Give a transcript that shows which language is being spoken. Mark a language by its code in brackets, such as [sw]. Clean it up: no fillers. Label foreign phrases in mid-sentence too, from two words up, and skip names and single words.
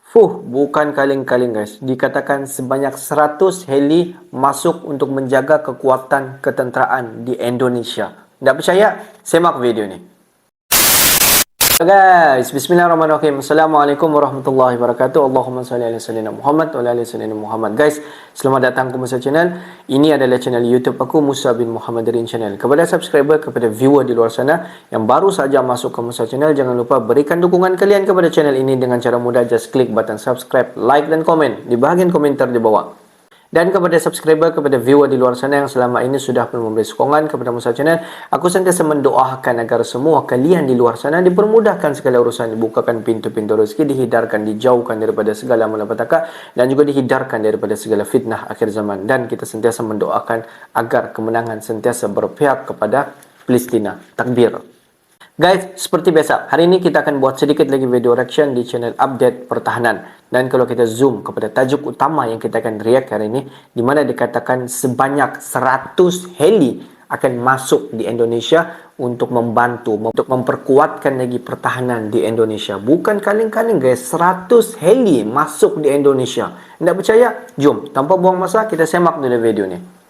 [ms] Bukan kaleng-kaleng guys. Dikatakan sebanyak 100 heli masuk untuk menjaga kekuatan ketenteraan di Indonesia. Tak percaya? Semak video ni. Guys, [ar] بسم الله الرحمن الرحيم. السلام عليكم ورحمة الله وبركاته. اللهم صل على سيدنا محمد وعلى آل سيدنا محمد. [ms] Guys, selamat datang ke Musa Channel. Ini adalah channel YouTube aku, Musa bin Muhammadirin Channel. Kepada subscriber, kepada viewer di luar sana yang baru saja masuk ke Musa Channel, jangan lupa berikan dukungan kalian kepada channel ini dengan cara mudah. Just klik [en] button subscribe, [ms] like dan komen di bahagian komentar di bawah. Dan kepada subscriber, kepada viewer di luar sana yang selama ini sudah memberi sokongan kepada Musa Channel, aku sentiasa mendoakan agar semua kalian di luar sana dipermudahkan segala urusan, dibukakan pintu-pintu rezeki, dihidarkan, dijauhkan daripada segala malapetaka, dan juga dihidarkan daripada segala fitnah akhir zaman. Dan kita sentiasa mendoakan agar kemenangan sentiasa berpihak kepada Palestina. Takbir. Guys, seperti biasa, hari ini kita akan buat sedikit lagi [en] video reaction [ms] di channel update pertahanan. Dan kalau kita zoom kepada tajuk utama yang kita akan react hari ini, di mana dikatakan sebanyak 100 heli akan masuk di Indonesia untuk membantu, untuk memperkuatkan lagi pertahanan di Indonesia. Bukan kaleng-kaleng guys, 100 heli masuk di Indonesia. Tidak percaya? Jom, tanpa buang masa, kita semak dulu video ni.